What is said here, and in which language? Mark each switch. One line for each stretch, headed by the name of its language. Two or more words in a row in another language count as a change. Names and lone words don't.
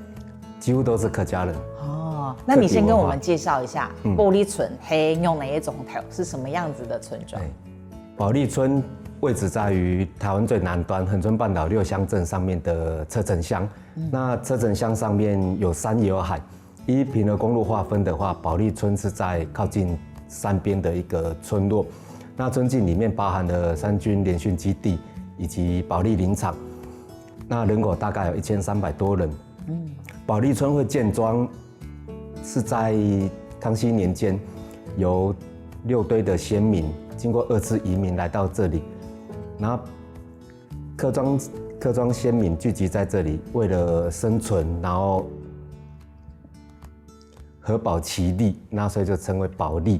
Chinese: 幾乎都是客家人。哦，那你先跟我們介紹一下玻璃村係用哪一種頭，是什麼樣子的村莊？保利村位置在於台灣最南端恆春半島6鄉鎮上面的車城鄉。那車城鄉上面有山也有海，依屏河公路劃分的話，保利村是在靠近山邊的一個村落。那村境裡面包含了三軍聯訓基地以及保利林場。那人口大概有1300多人。保利村会建庄是在康熙年间，由6堆的先民经过2次移民来到这里，然后客庄先民聚集在这里，为了生存，然后合保其利，那所以就称为保利。